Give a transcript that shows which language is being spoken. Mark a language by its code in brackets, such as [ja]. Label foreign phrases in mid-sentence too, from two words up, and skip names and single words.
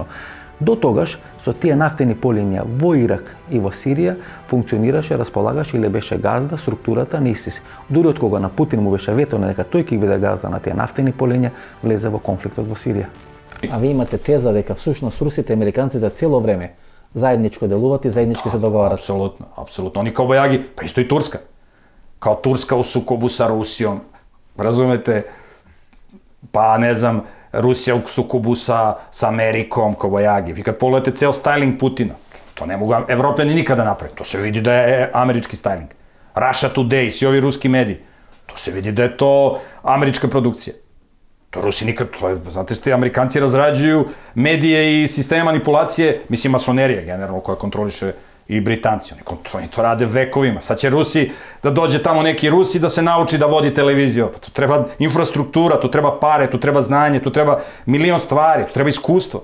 [mk] До тогаш, со тие нафтени полиња во Ирак и во Сирија, функционираше, располагаше или беше газда структурата на ИСИС. Дури од кога на Путин му беше ветено дека тој ќе биде газда на тие нафтени полиња, влезе во конфликтот во Сирија. А ви имате теза дека всушност русите и американците цело време заедничко делуват и заеднички се договарат. [sr] Apsolutno. Oni kao bojagi, pa isto i Turska. Kao Turska u sukobu sa Rusijom. Razumete? Pa ne znam, Rusija u sukobu sa Amerikom, kao bojagi. Vi kad pogledate ceo styling Putina, to ne mogu Evropljani nikada napraviti. To se vidi da je američki styling. Russia Today, svi ovi ruski mediji. To se vidi da je to američka produkcija. To Rusi nikad, znate ste, Amerikanci razrađuju medije i sisteme manipulacije, mislim masonerija generalno koja kontroliše i Britanci, oni to rade vekovima. Sad će Rusi, da dođe tamo neki Rusi da se nauči da vodi televiziju, pa tu treba infrastruktura, tu treba pare, tu treba znanje, tu treba milion stvari, tu treba iskustvo.